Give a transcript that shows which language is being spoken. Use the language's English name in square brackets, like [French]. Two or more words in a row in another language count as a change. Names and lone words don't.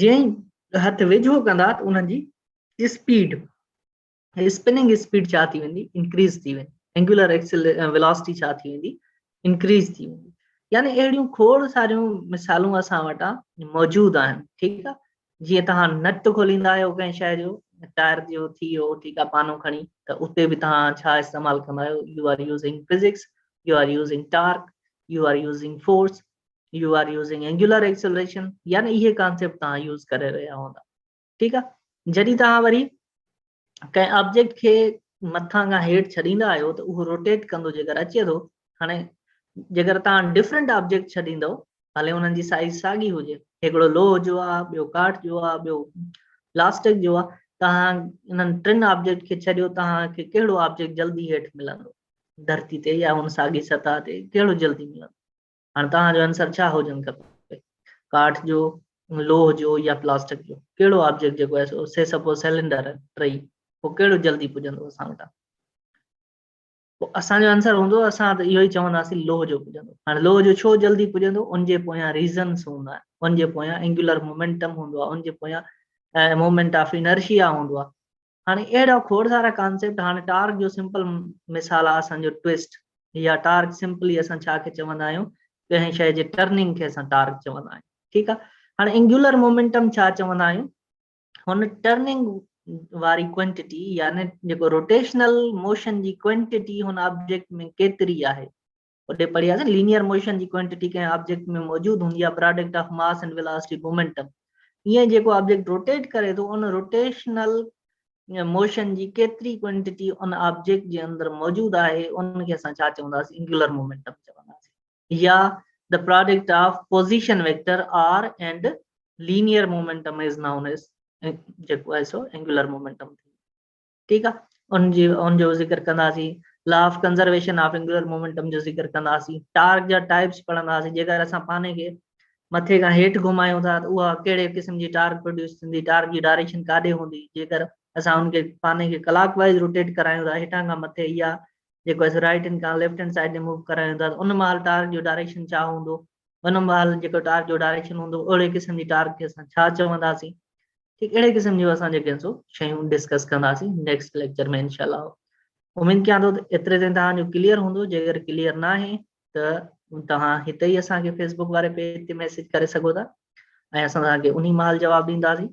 [Sindhi] जीअं ई हथ वेझो कंदा त उन्हनि जी स्पीड, [English] spinning speed [Sindhi] छा थी वेंदी, इंक्रीज थी वेंदी, [English] angular velocity [Sindhi] छा थी वेंदी, इंक्रीज थी वेंदी। यानी अहिड़ियूं खोड़ सारियूं मिसालूं असां वटां मौजूदु आहिनि, ठीकु आहे। जीअं तव्हां नट खोलींदा आहियो कंहिं शइ जो, टायर जो थी वियो, ठीकु आहे, पानो खणी, त उते बि तव्हां छा इस्तेमालु कंदा आहियो, [English] you are using physics, you are using torque, you are using force, you are using angular acceleration, [Sindhi] यानी इहे कॉन्सेप्ट तव्हां यूज़ करे रहिया हूंदा, ठीकु आहे। जॾहिं तव्हां वरी कंहिं ऑब्जेक्ट खे मथां खां हेठि छॾींदा आहियो त उहो रोटेट कंदो जेकर अचे थो। हाणे जेकर तव्हां [English] different object [Sindhi] छॾींदव, भले उन्हनि जी साइज़ साॻी हुजे, हिकिड़ो लोह जो आहे, ॿियो काठ जो आहे, ॿियो प्लास्टिक जो आहे, तव्हां इन्हनि 3 ऑब्जेक्ट खे छॾियो, तव्हांखे कहिड़ो ऑब्जेक्ट जल्दी हेठि मिलंदो, धरती ते या हुन साॻी सतह ते कहिड़ो जल्दी मिलंदो। हाणे तव्हांजो आंसर छा हुजणु खपे, काठ जो, लोह जो या प्लास्टिक जो, कहिड़ो ऑब्जेक्ट जेको आहे से [English] suppose cylinder [Sindhi] टई, पोइ कहिड़ो जल्दी पुॼंदो असां वटां। पोइ असांजो आंसर हूंदो असां त इहो ई चवंदासीं लो जो पुॼंदो। हाणे लो जो छो जल्दी पुॼंदो, उनजे पोयां रीज़न्स हूंदा आहिनि, उनजे पोयां [English] angular momentum [Sindhi] हूंदो आहे, उनजे पोयां [English] moment of inertia [Sindhi] हूंदो आहे। हाणे अहिड़ा खोड़ सारा कॉन्सेप्ट, हाणे टार्क जो सिंपल मिसाल आहे असांजो ट्विस्ट, या [English] torque simply [Sindhi] असां छा खे चवंदा आहियूं, कंहिं शइ जे टर्निंग खे असां टार्क चवंदा आहियूं, ठीकु आहे। हाणे [English] angular momentum [Sindhi] छा चवंदा आहियूं, हुन टर्निंग वारी क्वांटिटी यानी जेको [English] rotational motion [Sindhi] जी क्वांटिटी हुन ऑब्जेक्ट में केतिरी आहे। ओॾे पढ़ियासीं [English] linear motion [Sindhi] जी क्वांटिटी कंहिं ऑब्जेक्ट में मौजूद हूंदी आहे, [English] product of mass and velocity momentum. [Sindhi] ईअं जेको ऑब्जेक्ट रोटेट करे थो, उन [English] rotational motion [Sindhi] जी केतिरी क्वांटिटी उन ऑब्जेक्ट जे अंदर मौजूद आहे, उनखे असां छा चवंदासीं, [English] angular momentum [Sindhi] चवंदासीं। [English] or the product of position vector r and linear momentum is known as [Sindhi] जेको आहे सो [English] angular momentum, [Sindhi] ठीकु आहे। उनजो ज़िक्र कंदासीं। [English] law of conservation of angular momentum [Sindhi] जो ज़िक्र कंदासीं। टार्क जा टाइप्स पढ़ंदासीं। जेकर असां पाने खे मथे खां हेठि घुमायूं था त उहा कहिड़े क़िस्म जी टार्क प्रोड्यूस थींदी, टार्क जी डायरेक्शन काॾे हूंदी। जेकर असां उनखे पाने खे [English] clockwise rotate [Sindhi] करायूं था हेठां खां मथे, या जेको आहे [English] right hand [Sindhi] खां [English] left hand side [Sindhi] में मूव करायूं था, उन महिल टार्क जो डायरेक्शन छा हूंदो, उन महिल जेको टार्क जो डायरेक्शन हूंदो, ओड़े क़िस्म जी टार्क खे असां छा चवंदासीं। ठीक अहिड़े क़िस्म जूं असां जेके सो शयूं डिस्कस कंदासीं [English] next lecture [Sindhi] में इंशाल्लाह। उम्मीद कयां थो एतिरे ताईं तव्हांजो क्लियर हूंदो। जेकर क्लियर न आहे त तव्हां हिते ई असांखे फेसबुक वारे पेज ते मैसेज करे सघो था, ऐं असां तव्हांखे उन महिल जवाबु ॾींदासीं।